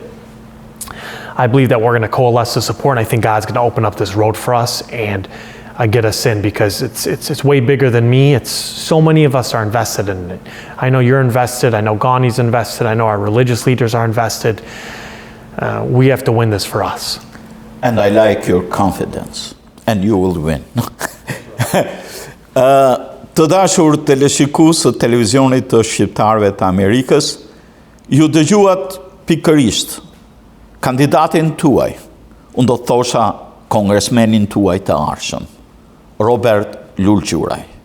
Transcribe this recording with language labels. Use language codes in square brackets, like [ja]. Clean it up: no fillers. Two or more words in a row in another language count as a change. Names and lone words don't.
[en] I believe that we're going to coalesce the support, and I think God's going to open up this road for us and get us in, because it's way bigger than me. It's so many of us are invested in it. I know you're invested. I know Ghani's invested. I know our religious leaders are invested. We have to win this for us. And I like your confidence. And you will win. [sq] Të dashur teleshikues të televizionit të shqiptarëve të Amerikës, ju dëgjuat pikërisht kandidatin tuaj, unë do të thosha kongresmenin tuaj të ardhshëm, Robert Lulgjuraj,